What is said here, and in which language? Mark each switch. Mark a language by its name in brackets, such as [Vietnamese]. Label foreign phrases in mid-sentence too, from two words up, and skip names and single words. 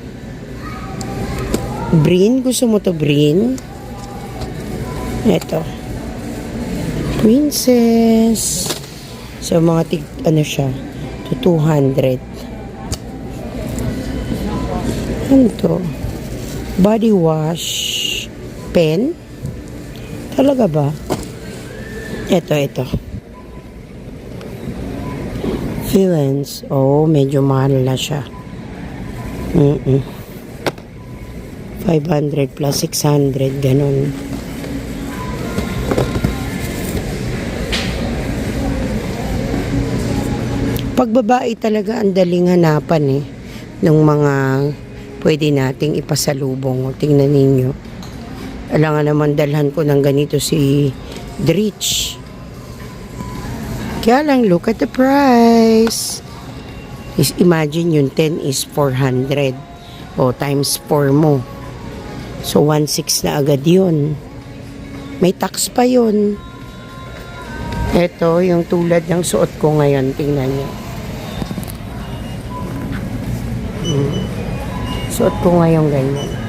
[Filipino] Green, gusto mo to green? Ito. Princess. So, mga ano siya? 200. Ano to? [English] Body wash. [Filipino] Pen? Talaga ba? Ito. Feelings. Oh, medyo mahal na siya. 500 plus 600. Ganun. Pagbabae talaga ang daling hanapan ng mga pwede nating ipasalubong. Tingnan ninyo. Alangan naman dalhan ko ng ganito si Dritch. Kaya lang, [English] look at the price. Imagine yung 10 is 400. [Filipino] O times 4 mo. So 1.6 na agad yun. May tax pa yun. Ito, yung tulad ng suot ko ngayon. Tingnan nyo. Suot ko ngayon ganyan.